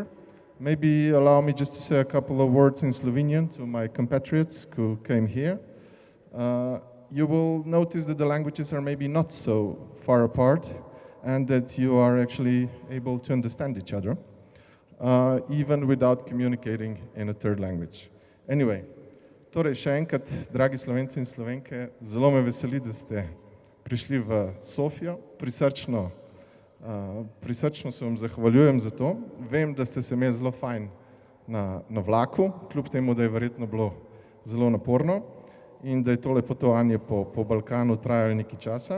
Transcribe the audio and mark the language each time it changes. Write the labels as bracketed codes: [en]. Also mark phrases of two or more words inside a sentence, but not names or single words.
[en] Maybe allow me just to say a couple of words in Slovenian to my compatriots who came here. You will notice that the languages are maybe not so far apart and that you are actually able to understand each other, even without communicating in a third language. Anyway, [sl] torej še enkrat, dragi Slovenci in Slovenke, zelo me veseli, da ste prišli v Sofijo. Prisrčno se vam zahvaljujem za to. Vem, da ste se imeli zelo fajn na vlaku, kljub temu, da je verjetno bilo zelo naporno in da je tole potovanje po Balkanu trajalo nekaj časa.